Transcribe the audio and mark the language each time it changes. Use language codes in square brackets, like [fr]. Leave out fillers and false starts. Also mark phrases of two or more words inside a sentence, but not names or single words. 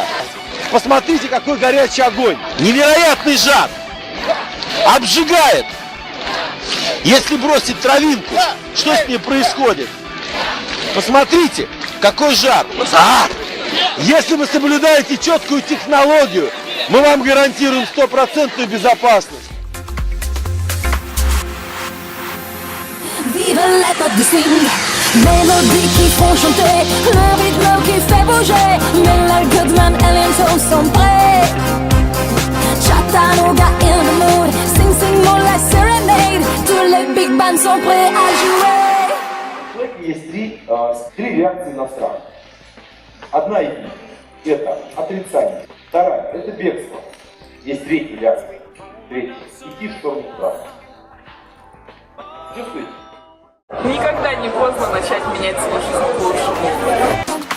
[ru] Посмотрите, какой горячий огонь, невероятный жар, обжигает. Если бросить травинку, что с ней происходит? Посмотрите, какой жар. Если вы соблюдаете четкую технологию, мы вам гарантируем стопроцентную безопасность. [fr] Vive la pop du swing, mélodies qui font chanter, le rythme qui fait bouger. Miller, Goodman, Elliot sont prêts. [en] Chattanooga in the mood, sing, sing more like serenade. [fr] Tous les big bands sont prêts à jouer. [ru] В человеке есть три реакции на страх. Одна из них – это отрицание. Вторая – это бегство. Есть третья реакция. Третья – идти в сторону страха. Чувствуете? Никогда не поздно начать менять свою жизнь к лучшему.